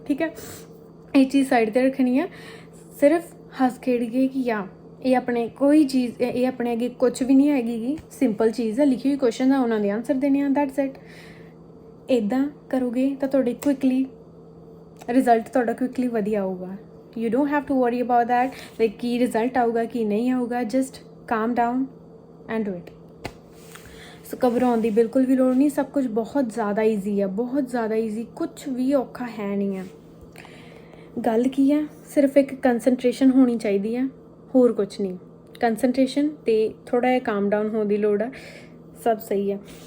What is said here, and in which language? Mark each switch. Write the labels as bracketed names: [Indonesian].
[Punjabi] ਠੀਕ ਹੈ, ਇਹ ਚੀਜ਼ ਸਾਈਡ 'ਤੇ ਰੱਖਣੀ ਆ, ਸਿਰਫ ਹੱਸ ਖੇਡ ਕੇ ਕਿ ਯਾ ਇਹ ਆਪਣੇ ਕੋਈ ਚੀਜ਼, ਇਹ ਆਪਣੇ ਅੱਗੇ ਕੁਛ ਵੀ ਨਹੀਂ ਹੈਗੀ ਗੀ, ਸਿੰਪਲ ਚੀਜ਼ ਆ, ਲਿਖੀ ਹੋਈ ਕੁਐਸਚਨ ਆ, ਉਹਨਾਂ ਦੇ ਆਨਸਰ ਦੇਣੇ ਆ, [English] That's it. [Punjabi] ਇੱਦਾਂ ਕਰੋਗੇ ਤਾਂ ਤੁਹਾਡੇ ਕੁਇਕਲੀ ਰਿਜ਼ਲਟ ਤੁਹਾਡਾ ਕੁਇਕਲੀ ਵਧੀਆ ਆਊਗਾ। [English] You don't have to worry about that, like [Punjabi] Ki result ਆਊਗਾ ਕੀ ਨਹੀਂ ਆਊਗਾ, [English] Just calm down and do it। [Punjabi] ਸੋ ਘਬਰਾਉਣ ਦੀ ਬਿਲਕੁਲ ਵੀ ਲੋੜ ਨਹੀਂ, ਸਭ ਕੁਝ ਬਹੁਤ ਜ਼ਿਆਦਾ ਈਜ਼ੀ ਆ, ਬਹੁਤ ਜ਼ਿਆਦਾ ਈਜ਼ੀ, ਕੁਛ ਵੀ ਔਖਾ ਹੈ ਨਹੀਂ ਆ। ਗੱਲ ਕੀ ਆ, ਸਿਰਫ ਇੱਕ ਕੰਸਨਟ੍ਰੇਸ਼ਨ ਹੋਣੀ ਚਾਹੀਦੀ ਆ, ਹੋਰ ਕੁਛ ਨਹੀਂ। ਕੰਸਨਟ੍ਰੇਸ਼ਨ ਅਤੇ ਥੋੜ੍ਹਾ ਜਿਹਾ ਕਾਮ ਡਾਊਨ ਹੋਣ ਦੀ ਲੋੜ ਆ, ਸਭ ਸਹੀ ਆ।